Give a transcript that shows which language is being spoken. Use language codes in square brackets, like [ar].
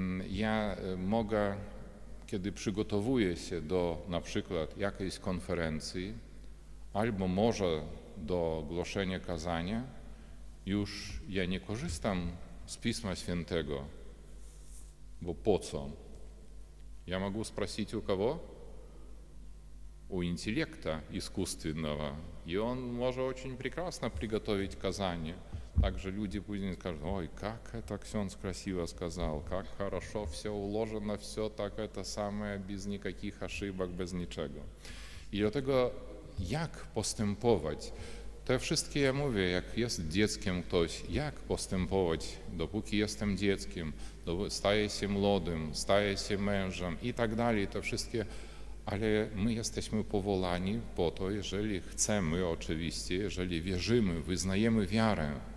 [pl] ja mogę, kiedy przygotowuję się do na przykład jakiejś konferencji albo może do głoszenia kazania, już ja nie korzystam z Pisma Świętego, bo po co? Ja mogę [ru] sprosić u kogo? У интеллекта искусственного, и он может очень прекрасно приготовить казание. Также люди [pl] później [ru] скажут: ой, как это ksiądz красиво сказал, как хорошо все уложено, все так это самое, без никаких ошибок, [pl] bez niczego. I dlatego jak postępować? Te wszystkie ja mówię, jak jest dzieckiem ktoś, jak postępować, dopóki jestem dzieckiem, staję się młodym, staję się mężem i tak dalej, te wszystkie, ale my jesteśmy powołani po to, jeżeli chcemy oczywiście, jeżeli wierzymy, wyznajemy wiarę,